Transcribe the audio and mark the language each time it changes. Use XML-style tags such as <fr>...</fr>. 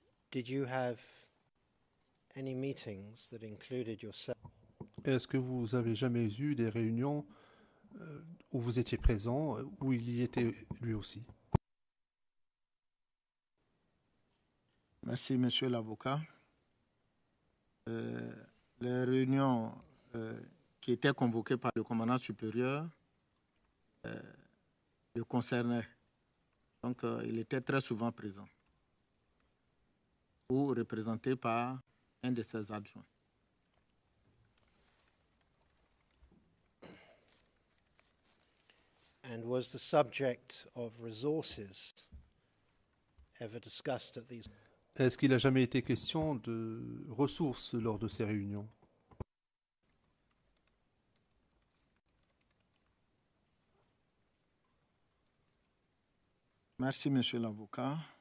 <en>Did you have any meetings that included yourself?</en> <fr>Est-ce que vous avez jamais eu des réunions où vous étiez présent, où il y était lui aussi? Merci, monsieur l'avocat. Les réunions qui étaient convoquées par le commandant supérieur le concernaient. Donc, il était très souvent présent ou représenté par un de ses adjoints.</fr> <en>And was the subject of resources ever discussed at these?</en> <fr>Est-ce qu'il n'a jamais été question de ressources lors de ces réunions? Merci, monsieur l'avocat.</fr>